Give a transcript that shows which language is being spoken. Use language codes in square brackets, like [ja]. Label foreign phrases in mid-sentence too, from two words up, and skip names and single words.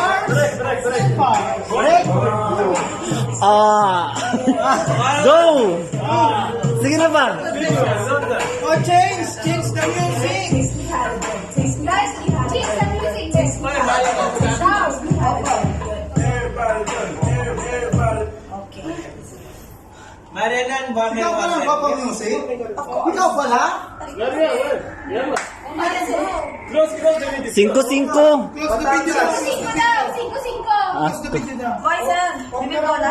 [en] Break! Go! [tl] Sige na ba? [en] Oh, change the music! Guys, change the music. [tl] Marianan, bakit Ikaw pa lang ba pang music? Ikaw pala? [en] Close the video. 5-5. Close the video. [es] Cinco daw, cinco. [en] Close the video [tl] na. Boys, bibig ko lang.